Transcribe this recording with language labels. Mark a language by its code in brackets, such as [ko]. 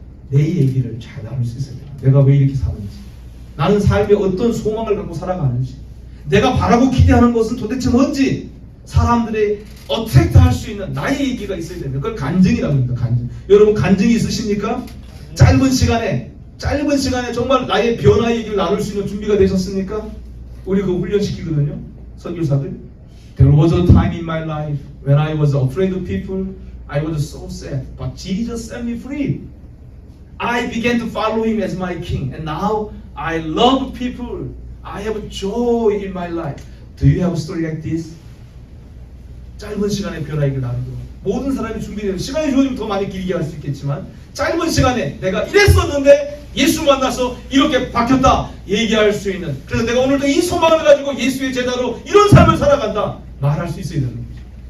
[ko] 내 얘기를 잘 나눌 수 있어야 돼요. 내가 왜 이렇게 사는지, 나는 삶에 어떤 소망을 갖고 살아가는지, 내가 바라고 기대하는 것은 도대체 뭔지 사람들의 어트랙트 할 수 있는 나의 얘기가 있어야 됩니다. 그걸 간증이라고 합니다. 간증. 여러분 간증이 있으십니까? 짧은 시간에 정말 나의 변화의 얘기를 나눌 수 있는 준비가 되셨습니까? 우리 그거 훈련시키거든요. 선교사들. [en] There was a time in my life when I was afraid of people. I was so sad. But Jesus set me free. I began to follow Him as my King. And now I love people. I have joy in my life. Do you have a story like this? [ko] 짧은 시간에 변화 얘기를 나누고 모든 사람이 준비되는, 시간이 주어지면 더 많이 길게 할 수 있겠지만 짧은 시간에 내가 이랬었는데 예수 만나서 이렇게 바뀌었다 얘기할 수 있는, 그래서 내가 오늘도 이 소망을 가지고 예수의 제자로 이런 삶을 살아간다 말할 수 있어야 되는 거죠.